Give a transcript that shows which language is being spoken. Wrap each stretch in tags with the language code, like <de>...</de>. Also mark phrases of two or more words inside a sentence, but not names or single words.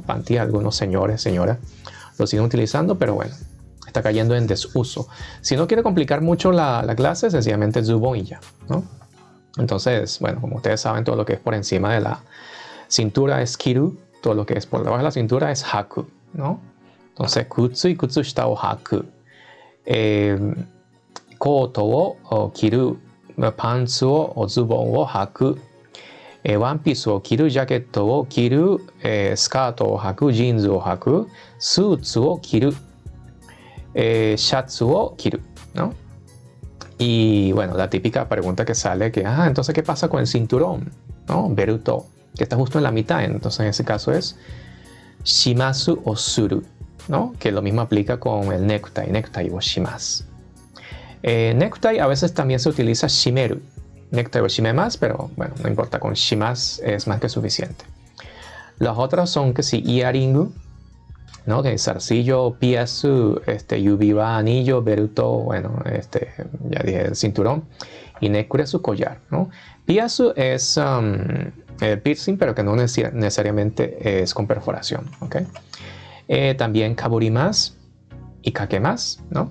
<es>Panty, algunos señores, señoras, lo siguen utilizando, pero bueno, está cayendo en desuso. Si no quiere complicar mucho la clase, sencillamente zubon y ya, ¿no? Entonces, bueno, como ustedes saben, todo lo que es por encima de la cintura es kiru, todo lo que es por debajo de la cintura es haku, ¿no?</es> <ja>Entonces, 靴 y 靴下を履く. コートを着る、パンツ o ズボンを履く. ワンピースを着る、ジャケットを着る、スカートを履く、ジーンズを履く、スーツを着る、シャツを着る,</ja> <es>¿no? Y bueno, la típica pregunta que sale que, entonces, ¿qué pasa con el cinturón? ¿No? Beruto, que está justo en la mitad. Entonces, en ese caso es</es> <ja>します o する,</ja> <es>¿no? Que lo mismo aplica con el</es> <ja>ネクタイをします.</ja> <es>Necktie a veces también se utiliza shimeru.</es> <ja>ネクタイを締めます,</ja> <es>pero bueno, no importa, con shimasu es más que suficiente. Las otras son que sí, earringu, ¿no? Que zarcillo, piasu,</es> <ja>指輪</ja> <es>anillo, beruto, bueno, ya dije el cinturón, y nekure su collar, ¿no? Piasu es piercing, pero que no necesariamente es con perforación, ¿ok? También kaburimasu y kakemasu, ¿no?</es>